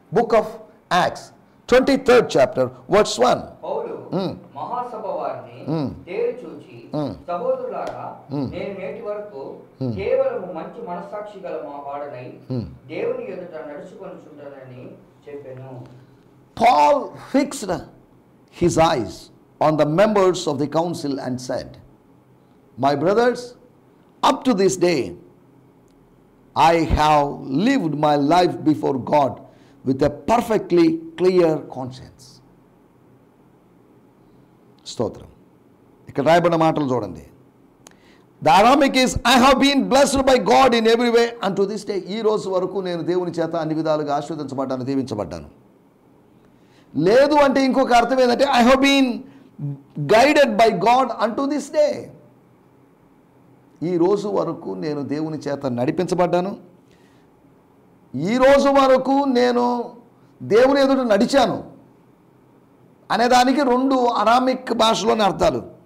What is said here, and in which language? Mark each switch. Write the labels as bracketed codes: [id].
[en] Book of Acts 23rd chapter verse 1. [te] పౌలు మహాసభ వారిని తేరు చూచి, సహోదరులారా, నేను నేటి వరకు కేవలం మంచి మనస్సాక్షి గల మా వాడనై దేవుని ఎదుట నడుచుకొనుచుంటానని చెప్పాను. [en] Paul fixed his eyes on the members of the council and said, my brothers, up to this day I have lived my life before God with a perfectly clear conscience. [te] స్తోత్రం. ఇక్కడ రాయబడిన మాటలు చూడండి. [en] The Aramaic is, I have been blessed by God in every way unto this day. [te] ఈ రోజు వరకు నేను దేవుని చేత అన్ని విధాలుగా ఆశీర్వదించబడ్డాను, దీవించబడ్డాను. లేదు అంటే ఇంకొక అర్థం ఏంటంటే [en] I have been guided by God అంటూ this day. [te] ఈ రోజు వరకు నేను దేవుని చేత నడిపించబడ్డాను, ఈ రోజు వరకు నేను దేవుని ఎదుట నడిచాను అనేదానికి 2 అరామిక్ భాషలోని అర్థాలు.